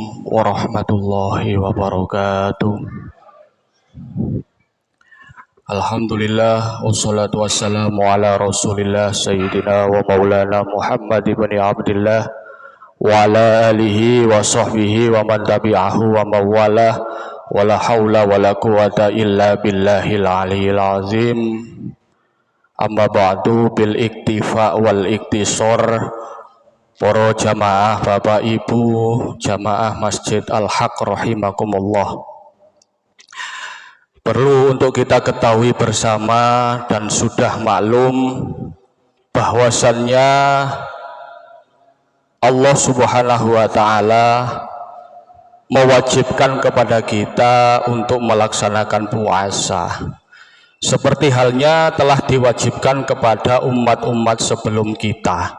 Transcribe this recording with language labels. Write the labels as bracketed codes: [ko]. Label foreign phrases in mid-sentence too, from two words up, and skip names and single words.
[ar] ورحمة الله وبركاته الحمد لله والصلاة والسلام على رسول الله سيدنا ومولانا محمد ابن عبد الله وعلى آله وصحبه ومن تبعه ووالاه ولا حول ولا قوة إلا بالله العلي العظيم. أما بعد بالاكتفاء والاختصار. [id] Para jamaah Bapak Ibu jamaah Masjid Al-Haq rahimakumullah, perlu untuk kita ketahui bersama dan sudah maklum bahwasannya Allah [ar] سبحانه وتعالى [id] mewajibkan kepada kita untuk melaksanakan puasa, seperti halnya telah diwajibkan kepada umat-umat sebelum kita.